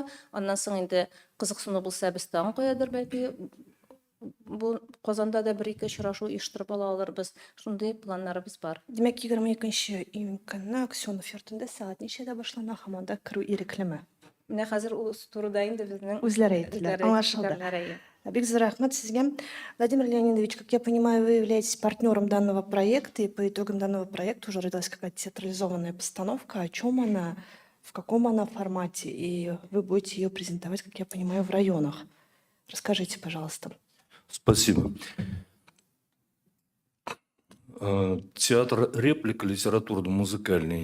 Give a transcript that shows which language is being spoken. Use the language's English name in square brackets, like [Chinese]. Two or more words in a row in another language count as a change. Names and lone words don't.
[Tatar] Аннан соң инде кызыксыну булса без тагын каядыр бәлки бу Казанда да 1-2 очрашу оештырып ала алырбыз. Шундый планнарыбыз бар. Демәк, 22 июнь көнне Аксенов йортында сәгать ничәдә башлана һәм анда керү иреклеме? Менә хәзер ул турыда инде безнең Үзләре әйттеләр. Аңлашылды. Бик зур рәхмәт сезгә. [Russian] Владимир Леонидович, как я понимаю, вы являетесь партнером данного проекта, и по итогам данного проекта уже родилась какая-то театрализованная постановка. О чем она, в каком она формате, и вы будете ее презентовать, как я понимаю, в районах. Расскажите, пожалуйста. Спасибо. Театр реплика литературно-музыкальный.